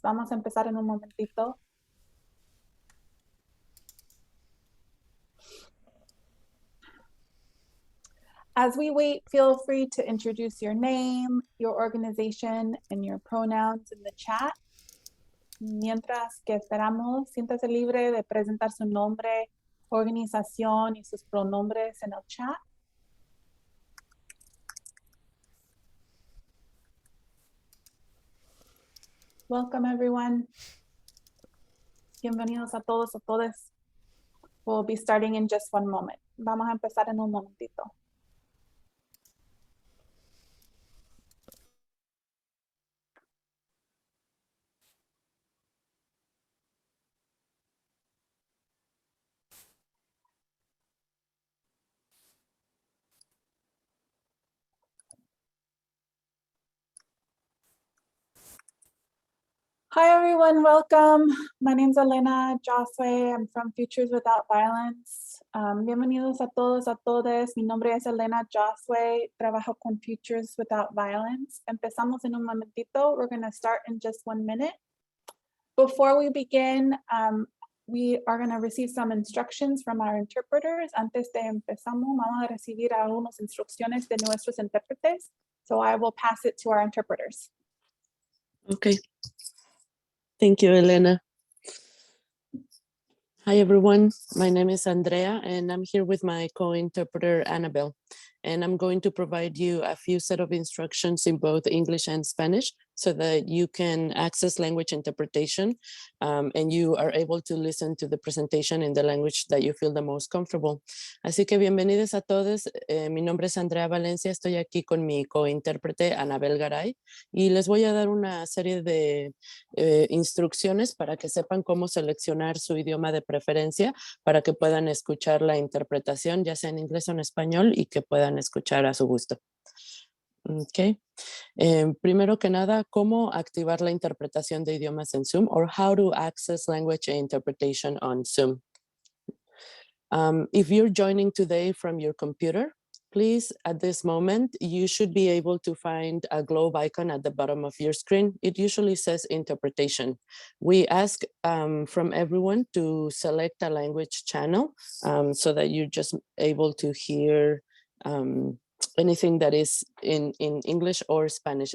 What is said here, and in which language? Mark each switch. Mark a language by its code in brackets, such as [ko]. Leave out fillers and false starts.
[es] Vamos a empezar en un momentito. [en] As we wait, feel free to introduce your name, your organization, and your pronouns in the chat. [es] Mientras que esperamos, siéntase libre de presentar su nombre, organización y sus pronombres en el chat. [en] Welcome, everyone. [es] Bienvenidos a todos, a todas. [en] We'll be starting in just 1 moment. [es] Vamos a empezar en un momentito. [en] Hi, everyone. Welcome. My name is Elena Josue. I'm from Futures Without Violence. [es] Bienvenidos a todos, a todas. Mi nombre es Elena Josue. Trabajo con Futures Without Violence. Empezamos en un momentito. [en] We're going to start in just 1 minute. Before we begin, we are going to receive some instructions from our interpreters. [es] Antes de empezamos, vamos a recibir algunas instrucciones de nuestros intérpretes. [en] So I will pass it to our interpreters. Okay. Thank you, Elena. Hi, everyone. My name is Andrea, and I'm here with my co-interpreter, Annabelle. And I'm going to provide you a few set of instructions in both English and Spanish so that you can access language interpretation and you are able to listen to the presentation in the language that you feel the most comfortable. [es] Así que bienvenidos a todos. Mi nombre es Andrea Valencia. Estoy aquí con mi co-intérprete, Annabelle Garay, y les voy a dar una serie de instrucciones para que sepan cómo seleccionar su idioma de preferencia para que puedan escuchar la interpretación, ya sea en inglés o en español, y que puedan escuchar a su gusto. Okay. Primero que nada, ¿cómo activar la interpretación de idiomas en Zoom? [en] Or how to access language interpretation on Zoom. If you're joining today from your computer, please, at this moment, you should be able to find a globe icon at the bottom of your screen. It usually says interpretation. We ask from everyone to select a language channel so that you're just able to hear anything that is in English or Spanish.